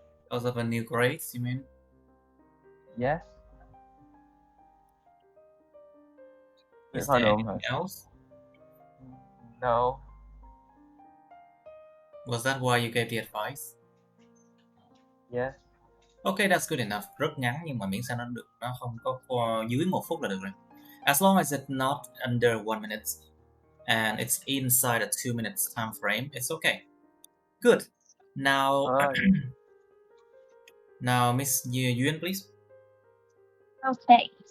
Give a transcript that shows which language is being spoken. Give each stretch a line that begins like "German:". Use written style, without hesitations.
English: Because of a new grades, you mean? Yes. Is
Vietnamese: Thôi
English: there
Vietnamese: đúng rồi.
English: anything else? No. Was that why you gave the advice? Yes. Okay, that's good enough.
Vietnamese: Rất ngắn nhưng mà miễn sao nó không có dưới 1 phút là được rồi.
English: As long as it's not under 1 minute and it's inside a 2 minutes time frame, it's okay. Good. Now, now Miss Yuen, please. Okay.